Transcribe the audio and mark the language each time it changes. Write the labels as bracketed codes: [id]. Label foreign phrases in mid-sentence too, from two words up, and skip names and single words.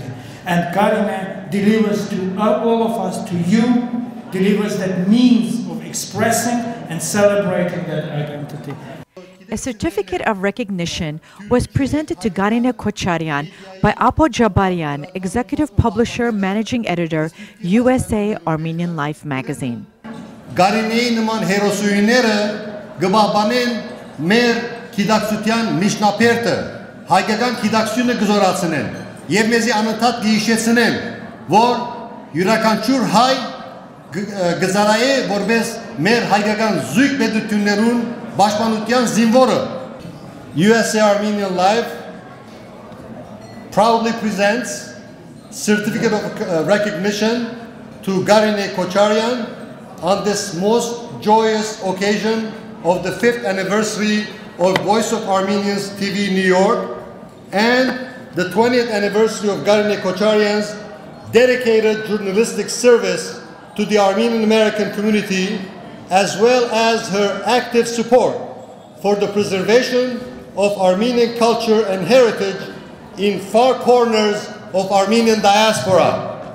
[en] And Karine delivers to all of us, to you, delivers that means of expressing and celebrating that identity. A certificate of recognition was presented to Karine Kocharyan by Apo Jabarian, executive publisher, managing editor, USA Armenian Life magazine. [hy] Կարինեի նման հերոսուհիները գբաբանեն մեր գիտակցության միջնապերտը, հայկական գիտակցությունը գզորացնեն եւ մեզի անընդհատ գիշեցնեն, որ յուրաքանչյուր հայ գծարայե որպես մեր հայկական զույգ պետություններուն պաշտպանության զինվորը. [en] USA Armenian Life proudly presents certificate of recognition to Karine Kocharyan on this most joyous occasion of the 5th anniversary of Voice of Armenians TV New York and the 20th anniversary of Karine Kocharyan's dedicated journalistic service to the Armenian American community, as well as her active support for the preservation of Armenian culture and heritage in far corners of Armenian diaspora.